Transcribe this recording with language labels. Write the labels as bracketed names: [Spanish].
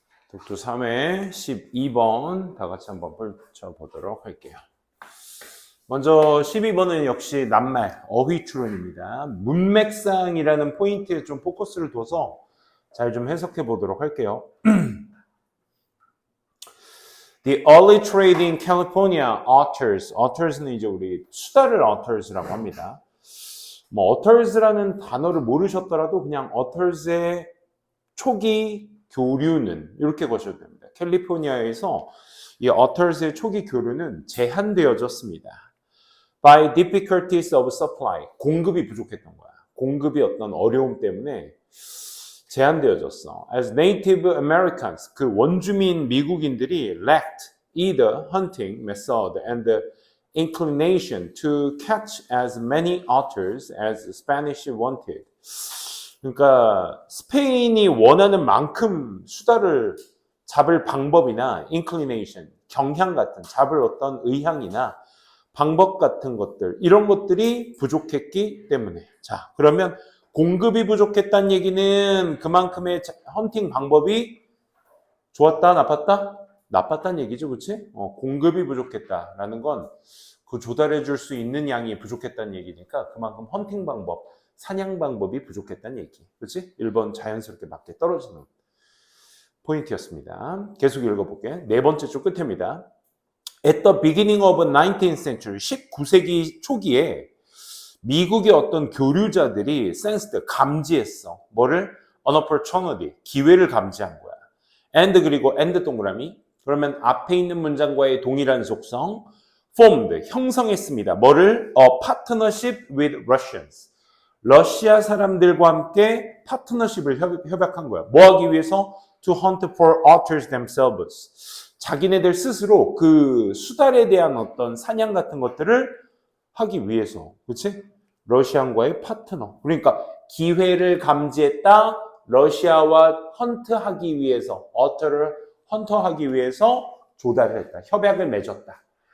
[Korean] 독도 3회 12번 다 같이 한번 펼쳐보도록 할게요. 먼저 12번은 역시 낱말, 어휘 추론입니다. 문맥상이라는 포인트에 좀 포커스를 둬서 잘 좀 해석해 보도록 할게요. [English] The early trade in California otters는 [Korean] 이제 우리 수다를 [English] otters라고 합니다. [Korean] 뭐 otters라는 단어를 모르셨더라도 그냥 otters의 초기 교류는 이렇게 보셔도 됩니다. 캘리포니아에서 이 otters의 초기 교류는 제한되어졌습니다. [English] By difficulties of supply, [Korean] 공급이 부족했던 거야. 공급이 어떤 어려움 때문에 제한되어졌어. [English] As Native Americans, [Korean] 그 원주민 미국인들이 [English] lacked either hunting method and the inclination to catch as many otters as Spanish wanted. [Korean] 그러니까 스페인이 원하는 만큼 수다를 잡을 방법이나 inclination, 경향 같은 잡을 어떤 의향이나 방법 같은 것들, 이런 것들이 부족했기 때문에. 자, 그러면 공급이 부족했다는 얘기는 그만큼의 헌팅 방법이 좋았다, 나빴다? 나빴다는 얘기죠, 그렇지? 공급이 부족했다라는 건 그 조달해 줄 수 있는 양이 부족했다는 얘기니까 그만큼 헌팅 방법, 사냥 방법이 부족했다는 얘기. 그렇지? 1번 자연스럽게 맞게 떨어지는 포인트였습니다. 계속 읽어볼게. 네 번째 줄 끝입니다. [English] At the beginning of 19th century, [Korean] 19세기 초기에 미국의 어떤 교류자들이 sensed, 감지했어. 뭐를? [English] An opportunity, [Korean] 기회를 감지한 거야. And 그리고 and 동그라미. 그러면 앞에 있는 문장과의 동일한 속성. formed, 형성했습니다. 뭐를? [English] A partnership with Russians. [Korean] 러시아 사람들과 함께 파트너십을 협약한 거야. 뭐 하기 위해서? [English] To hunt for otters themselves. [Korean] 자기네들 스스로 그 수달에 대한 어떤 사냥 같은 것들을 하기 위해서. 그렇지? 러시아와의 파트너. 그러니까 기회를 감지했다. 러시아와 헌트하기 위해서, 어터를 헌터하기 위해서 조달을 했다. 협약을 맺었다.